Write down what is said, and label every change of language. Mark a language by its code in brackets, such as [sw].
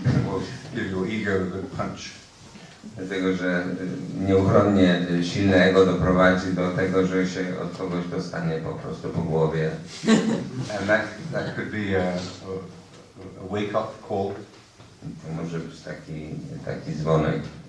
[en] Or give your ego a good punch. [pl] Dlatego, że nieuchronnie silne ego doprowadzi do tego, że się od kogoś dostanie po prostu po głowie. [en] And that could be a wake-up call. [pl] To może być taki dzwonek.